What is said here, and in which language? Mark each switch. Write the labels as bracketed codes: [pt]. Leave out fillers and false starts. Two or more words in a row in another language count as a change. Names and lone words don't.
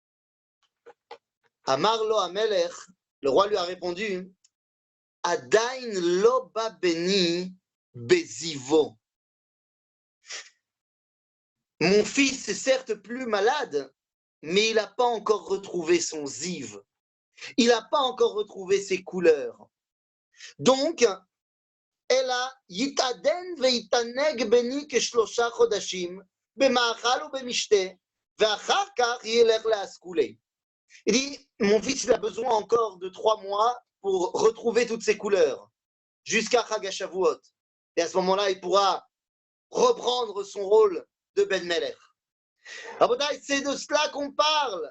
[he] אמר לו המלך, [fr] le roi lui a répondu, [he] עדיין לא בא בני בזיוו. [fr] Mon fils est certes plus malade, mais il n'a pas encore retrouvé son ziv. Il n'a pas encore retrouvé ses couleurs. Donc, [he] אלא יתעדן ויתענג בני כשלושה חודשים במאכל ובמשתה ואחר כך ילך לאסכולי. [fr] Il dit, mon fils, il a besoin encore de 3 mois pour retrouver toutes ses couleurs, jusqu'à [he] חג השבועות. [fr] Et à ce moment-là, il pourra reprendre son rôle de [he] בן מלך. [fr] C'est de cela qu'on parle.